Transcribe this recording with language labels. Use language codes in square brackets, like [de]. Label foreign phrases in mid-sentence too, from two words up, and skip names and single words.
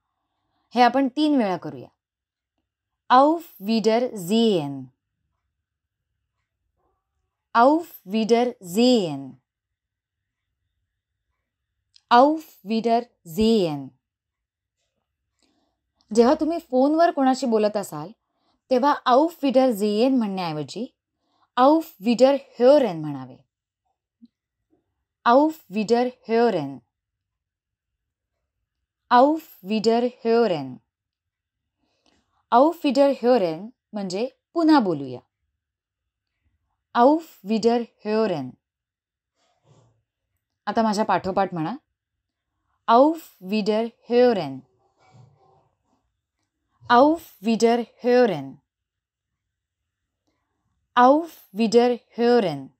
[mr] हे आपण 3 वेळा करूया. [de] auf Wiedersehen. auf Wiedersehen. auf Wiedersehen. [mr] जेव्हा तुम्ही फोनवर कोणाशी बोलत असाल तेव्हा [de] auf Wiedersehen [mr] म्हणण्याऐवजी [de] auf Wiederhören [mr] म्हणावे. [de] auf Wiederhören. auf Wiederhören. auf Wiederhören [mr] म्हणजे पुन्हा बोलूया. [de] auf Wiederhören. [mr] आता माझ्या पाठोपाठ म्हणा, [de] auf Wiederhören. auf Wiederhören. auf Wiederhören.